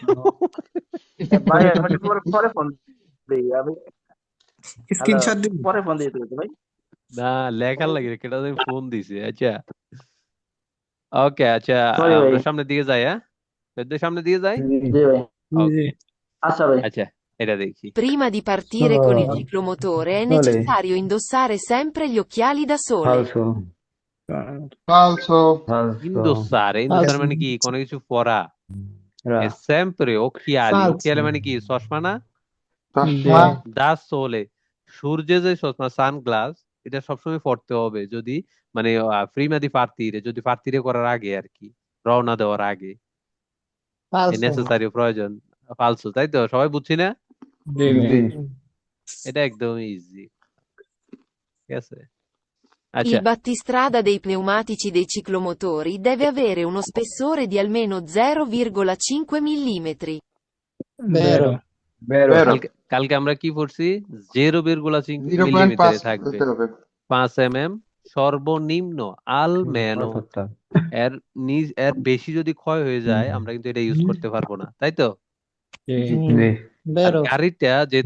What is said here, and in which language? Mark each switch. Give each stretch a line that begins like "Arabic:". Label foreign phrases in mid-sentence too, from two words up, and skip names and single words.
Bangla: ভাই আমি একটু পরে পরে ফোন দিই আমি। হ্যালো, স্ক্রিনশট দিন। পরে ফোন দিয়ে দিই ভাই। না, লেখার লাগে কেটা ফোন দিছে। আচ্ছা, ওকে, আচ্ছা, সরি ভাই। আমরা সামনের দিকে যাই, হ্যাঁ, শহীদ ভাই সামনের দিকে যাই। জি ভাই। ওকে, আচ্ছা ভাই। আচ্ছা, এটা দেখি।
Italian: Prima di partire con il Oh. ciclomotore è Olè. necessario indossare sempre gli occhiali da sole.
Bangla: falso ফালসো। falso ইন্দোসারে, ইন্দোসারে মানে কি, কোনো কিছু পরা। Ra.
Italian: এ sempre occhiali,
Bangla: Falso. occhiali মানে কি, চশমা না? চশমা।
Italian: da sole,
Bangla: সূর্যে যে চশমা, সানগ্লাস, এটা সবসময় পড়তে হবে যদি, মানে
Italian: prima di partire,
Bangla: যদি পার্তিরে করার আগে আর কি, রওনা দেওয়ার আগে, ফালসো। নেসেসারি, প্রয়োজন। ফালসু, তাই তো? সবাই বুঝছি না? জি ভাই। Sì. এটা একদম ইজি, ঠিক আছে। আচ্ছা,
Italian: Il battistrada dei pneumatici dei ciclomotori deve avere uno spessore di almeno 0,5 mm.
Bangla: বেরো। Vero. বেরো। কালকে আমরা কি পড়ছি? 0,5 0.5 মিলিমিটারে থাকবে, হতে হবে। 5 mm সর্বনিম্ন, আলমেনো। Aspetta. এর বেশি যদি ক্ষয় হয়ে যায়, আমরা কিন্তু এটা ইউজ করতে পারবো না, তাই তো? জি Sì. আর বেরো। গাড়িটা, যেহেতু